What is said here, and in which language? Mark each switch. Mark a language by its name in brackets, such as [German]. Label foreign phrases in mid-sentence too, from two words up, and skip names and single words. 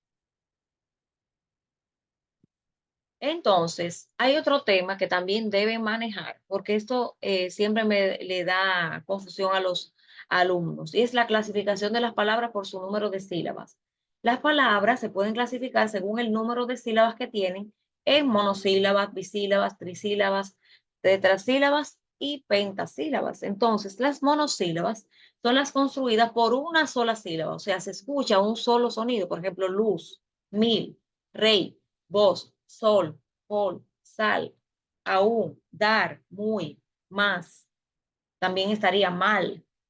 [Spanish] Entonces, hay otro tema que también deben manejar, porque esto siempre le da confusión a los alumnos, y es la clasificación de las palabras por su número de sílabas. Las palabras se pueden clasificar según el número de sílabas que tienen en monosílabas, bisílabas, trisílabas, tetrasílabas y pentasílabas. Entonces, las monosílabas son las construidas por una sola sílaba, o sea, se escucha un solo sonido, por ejemplo, luz, mil, rey, voz, sol, pol, sal, aún, dar, muy, más. También estaría mal.